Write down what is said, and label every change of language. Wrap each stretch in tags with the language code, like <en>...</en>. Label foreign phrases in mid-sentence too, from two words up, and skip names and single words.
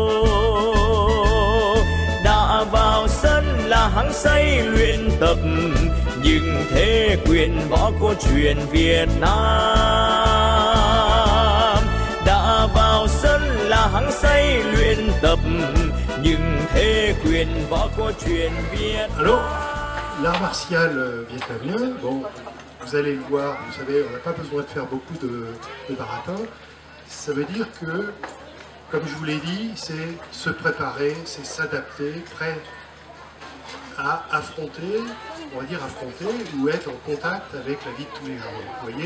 <vi>Đã vào sân là hăng say luyện tập, nhưng thế quyền võ cổ truyền Việt Nam. Đã vào sân là hăng say luyện tập, nhưng thế quyền võ cổ truyền Việt Nam.</vi> <fr>Alors, l'art martial vietnamien, bon, vous allez le voir, vous savez, on n'a pas besoin de faire beaucoup de baratin. Ça veut dire que, comme je vous l'ai dit, c'est se préparer, c'est s'adapter, prêt à affronter, on va dire affronter, ou être en contact avec la vie de tous les jours, vous voyez.</fr>